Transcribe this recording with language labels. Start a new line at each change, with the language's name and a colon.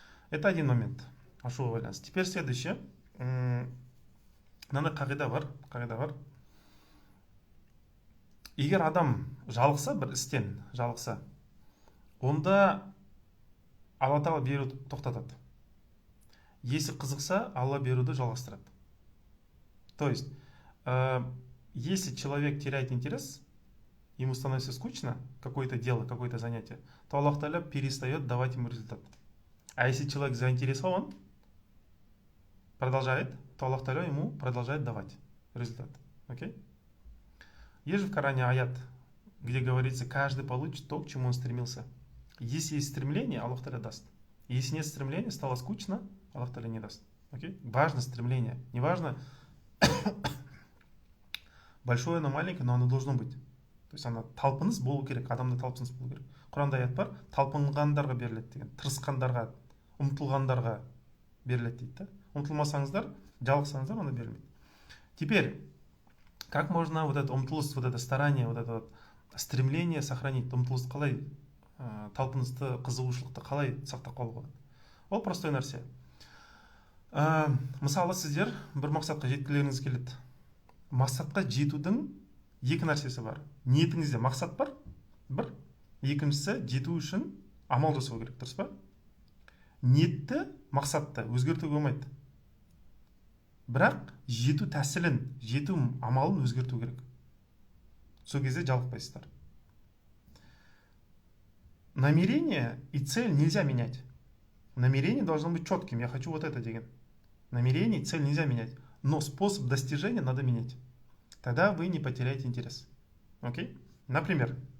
Russian: Это один момент.
Kazakh: Ашуға байланысты.
Russian: Теперь следующее.
Kazakh: Мынандай қағида бар. Егер адам жалықса, бір істен жалықса, онда Алла Тағала беруді тоқтатады. Если қызықса, Алла беруді жалғастырады.
Russian: То есть, если человек теряет интерес, ему становится скучно какое-то дело, какое-то занятие, то Аллах Тааля перестает давать ему результат. А если человек заинтересован, продолжает, то Аллах Тааля ему продолжает давать результат. Окей? Есть же в Коране аят, где говорится, каждый получит то, к чему он стремился. Если есть стремление, Аллах Тааля даст. Если нет стремления, стало скучно, Аллах Тааля не даст. Окей? Важно стремление. Не важно большое, оно маленькое, но оно должно быть. То есть
Kazakh: ана талпыныс болу керек, адамда талпыныс болу керек. Құранда аят бар, талпынғандарға беріледі деген, тырысқандарға, ұмтылғандарға беріледі дейді да. Ұмтылмасаңыздар, жалықсаңыздар, онда берілмейді.
Russian: Теперь, как можно вот это
Kazakh: ұмтылыс,
Russian: вот это старание, вот это вот стремление сохранить,
Kazakh: ұмтылысты қалай, талпынысты, қызығушылықты қалай сақтап қалуға болады? Ол простой нәрсе. Мысалы сіздер бір мақсатқа жеткілеріңіз келеді. Мақсатқа жетудің екі нәрсесі бар. Ниетіңізде мақсат бар, бір. Екіншісі, жету үшін амал жасау керек, дұрыс па? Ниетті, мақсатты өзгертуге болмайды. Бірақ жету тәсілін, жету амалын өзгерту керек. Сол кезде жалықпайсыздар.
Russian: Намерение и цель нельзя менять. Намерение должно быть четким. Я хочу вот это деген. Намерение и цель нельзя менять. Но способ достижения надо менять. Тогда вы не потеряете интерес. Окей? Например,